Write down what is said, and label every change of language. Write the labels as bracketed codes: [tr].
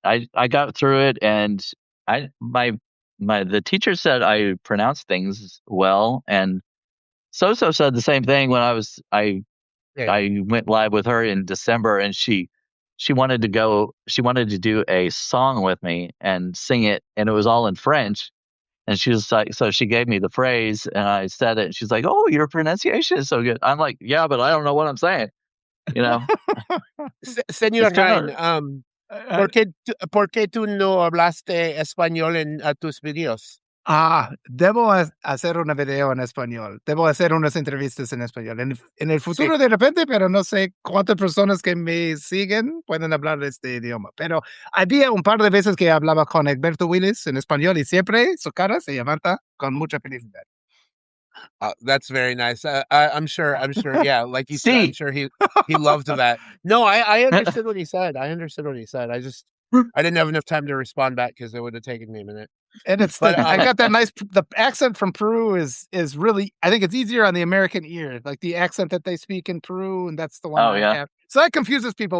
[en] I got through it, and the teacher said I pronounced things well, and So said the same thing when I went live with her in December, and she wanted to do a song with me and sing it, and it was all in French. And she was like, so she gave me the phrase, and I said it. And she's like, "Oh, your pronunciation is so good." I'm like, "Yeah, but I don't know what I'm saying." You know, [es] Señor Rhein, ¿por qué tú no hablaste español en tus videos? Debo hacer un video en español. Debo hacer unas entrevistas en español. En el futuro de repente, pero no sé cuántas personas que me siguen pueden hablar este idioma. Pero había un par de veces que hablaba con Egberto Willis en español y siempre su cara se levanta con mucha felicidad. [en] That's very nice. I'm sure. Yeah, like you said, I'm sure he loved that. No, I understood what he said. I didn't have enough time to respond back because it would have taken me a minute. And I got that nice. The accent from Peru is really. I think it's easier on the American ear, like the accent that they speak in Peru, and that's the one I have. So that confuses people.